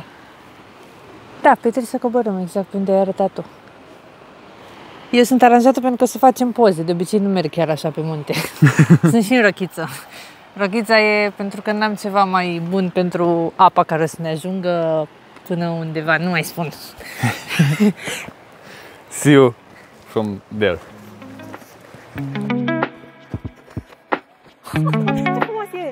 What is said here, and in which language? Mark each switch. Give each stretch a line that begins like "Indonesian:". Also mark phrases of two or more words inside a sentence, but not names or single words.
Romanian: Da, pe trebuie să coborâm exact pe unde ai arătat tu. Eu sunt aranjată pentru că să facem poze. De obicei nu merg chiar așa pe munte. Sunt și în rochiță. Rochița e pentru că n-am ceva mai bun pentru apa care să ne ajungă până undeva. Nu mai spun.
English: See you from there.
Romanian: Ce frumos e!